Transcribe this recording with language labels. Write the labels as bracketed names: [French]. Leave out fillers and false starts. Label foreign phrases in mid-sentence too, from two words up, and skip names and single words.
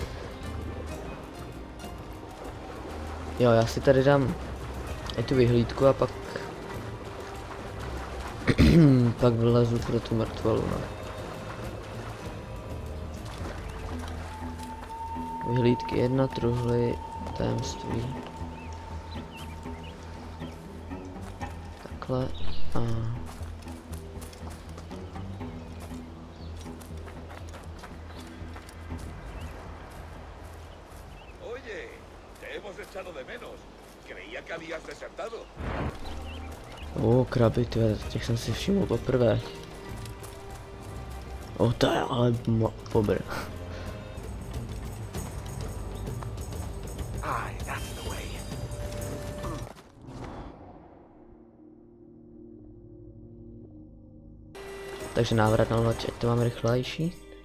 [Czech] Jo, já si tady dám i tu vyhlídku a pak pak vylezu pro tu mrtvolu, no. Vyhlídky 1, truhly, tajemství. Takhle a... [Spanish] Oye, te hemos echado de menos. Creía que habías desertado. [Czech] Kraby, těch jsem si všiml poprvé. To je ale pobr. Takže návrat na loď, ať to máme rychlejší.